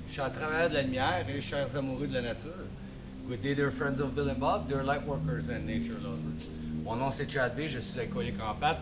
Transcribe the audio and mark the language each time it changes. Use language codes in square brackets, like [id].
[fr] Je suis un travailleur de la lumière et chers amoureux de la nature. [en] Good day, dear friends of Bill and Bob, dear light workers and nature lovers. [fr] Mon nom c'est Chad B, je suis alcoolique en pâte.